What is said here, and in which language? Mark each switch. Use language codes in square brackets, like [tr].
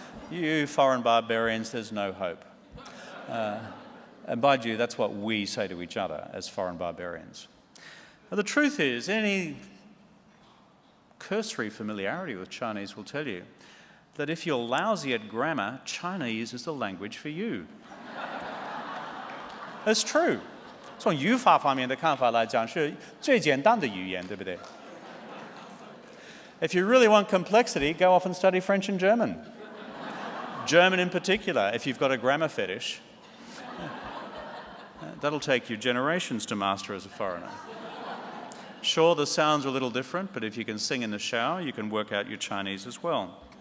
[en] You foreign barbarians, there's no hope. And by you, that's what we say to each other as foreign barbarians. Now, the truth is, any cursory familiarity with Chinese will tell you that if you're lousy at grammar, Chinese is the language for you. It's true. [zh] 从语法方面的看法来讲，是最简单的语言，对不对？ [en] If you really want complexity, go off and study French and German. German in particular, if you've got a grammar fetish. That'll take you generations to master as a foreigner. Sure, the sounds are a little different, but if you can sing in the shower, you can work out your Chinese as well.